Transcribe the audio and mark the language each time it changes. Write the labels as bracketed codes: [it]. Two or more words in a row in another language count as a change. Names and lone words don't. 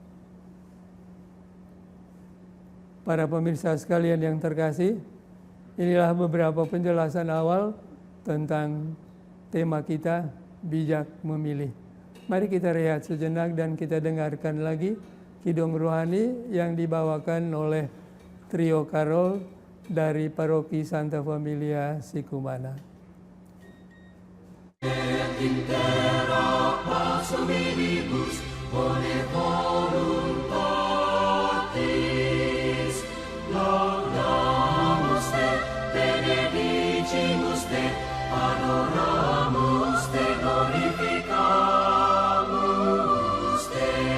[id] Para pemirsa sekalian yang terkasih, inilah beberapa penjelasan awal tentang tema kita, bijak memilih. Mari kita rehat sejenak dan kita dengarkan lagi kidung rohani yang dibawakan oleh trio Karol dari Paroki Santa Familia Sikumana. [la] Et intera pax hominibus bone voluntatis laudamus te, benedicimus te, adoramus te, glorificamus te.